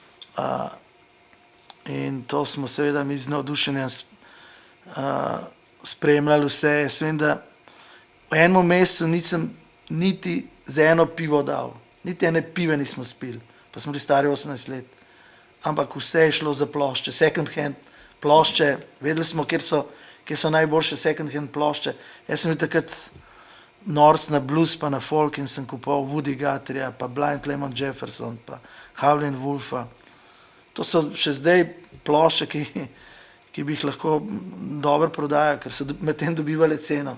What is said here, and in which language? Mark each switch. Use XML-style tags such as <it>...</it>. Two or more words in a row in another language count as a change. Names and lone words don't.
<sl>In to smo seveda mi z navdušenjem spremljali vse. Jaz vem, da v enem mesecu nisem niti za eno pivo dal. Niti ene pive nismo spili. Pa smo bili stari 18 let. Ampak vse je šlo za plošče,</sl> <en>second hand</en> <sl>plošče. Vedeli smo, kjer so najboljše</sl> <en>second hand</en> <sl>plošče. Jaz sem bil takrat norc na blues pa na folk in sem kupoval Woody Guthrieja, pa Blind Lemon Jefferson, pa Howlin' Wolfa. To so še zdaj plošče, ki bi jih lahko dobro prodajal, ker so medtem dobivali ceno.</sl>